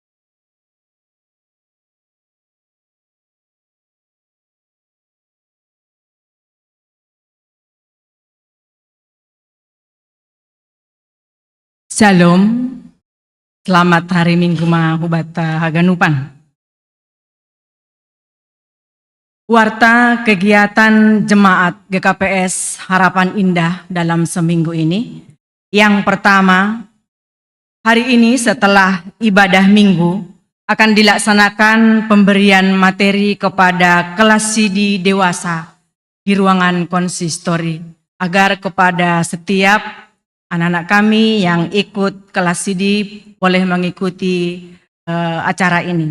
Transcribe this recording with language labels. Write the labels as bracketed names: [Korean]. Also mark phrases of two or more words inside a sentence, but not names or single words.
[Indonesian] Shalom, selamat hari Minggu [Batak Simalungun] Mahubata Haganupan. [Indonesian] Warta kegiatan Jemaat GKPS Harapan Indah dalam seminggu ini. Yang pertama, hari ini setelah ibadah minggu akan dilaksanakan pemberian materi kepada kelas CD dewasa di ruangan konsistori agar kepada setiap anak-anak kami yang ikut kelas CD boleh mengikuti acara ini.